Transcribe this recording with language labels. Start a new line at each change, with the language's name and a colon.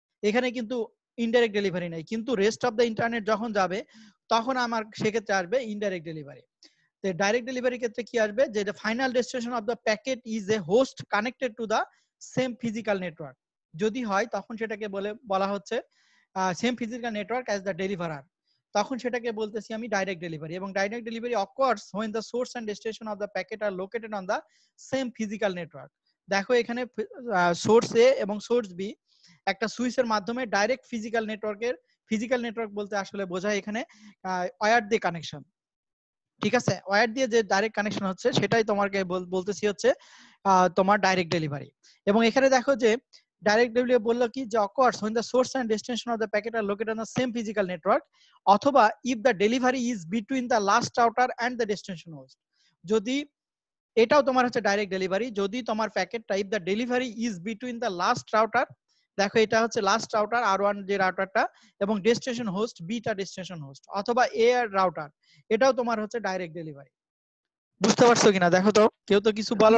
Bangla: এখানে কিন্তু indirect delivery নাই, কিন্তু
English: rest of the internet
Bangla: যখন যাবে, তখন আমার সেক্ষেত্রে আসবে ইনডাইরেক্ট ডেলিভারি। তো ডাইরেক্ট ডেলিভারির ক্ষেত্রে কি আসবে, যে
English: Final destination of the packet is a host connected to the same physical network.
Bangla: যদি হয় তখন সেটাকে বলা হচ্ছে
English: same physical network as the deliverer,
Bangla: তখন সেটাকে বলতেছি আমি ডাইরেক্ট ডেলিভারি। এবং
English: Direct delivery occurs when the source and destination of the packet are located on the same physical network।
Bangla: দেখো এখানে সোর্স এ এবং সোর্স বি একটা সুইচের মাধ্যমে ডাইরেক্ট ফিজিক্যাল নেটওয়ার্ক বলতে আসলে বোঝায় এখানে ওয়্যার দিয়ে কানেকশন। ঠিক আছে, ওয়্যার দিয়ে যে ডাইরেক্ট কানেকশন হচ্ছে, সেটাই তোমাকে বলতেছি হচ্ছে তোমার ডাইরেক্ট ডেলিভারি। এবং এখানে দেখো যে ডাইরেক্ট ডেলিভারি বললো কি, যে
English: occurs when the source and destination of the packet are located on the same physical network,
Bangla: অথবা
English: if the delivery is between the last router and the destination host।
Bangla: যদি এটাও তোমার হচ্ছে ডাইরেক্ট ডেলিভারি, যদি তোমার প্যাকেটটা
English: if the delivery is between the last router,
Bangla: দেখো এটা হচ্ছে লাস্ট রাউটার আর1 যে রাউটারটা, এবং destination host beta destination host, অথবা এ আর রাউটার, এটাও তোমার হচ্ছে ডাইরেক্ট ডেলিভারি। বুঝতে পারছো কিনা দেখো তো, কেউ তো কিছু বলো